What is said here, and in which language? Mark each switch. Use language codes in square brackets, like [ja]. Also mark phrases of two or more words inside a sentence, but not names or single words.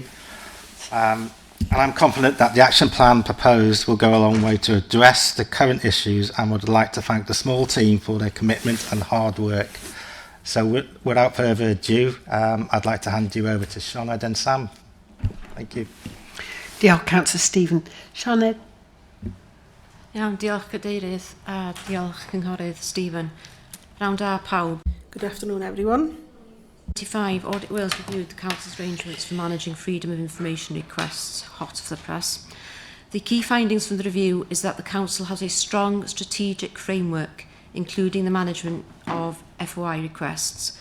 [en] And I'm confident that the action plan proposed will go a long way to address the current issues, and would like to thank the small team for their commitment and hard work. So without further ado, I'd like to hand you over to Sinead and Sam. Thank you. [cy] Diolch, Councillor Stephen. Sinead. Iawn, diolch Cadeirydd, a diolch Cynghorydd Stephen. Rhawn da pawb. [en] Good afternoon, everyone. 25, Audit Wales reviewed the Council's arrangements for managing freedom of information requests, hot off the press. The key findings from the review is that the Council has a strong strategic framework, including the management of FOI requests.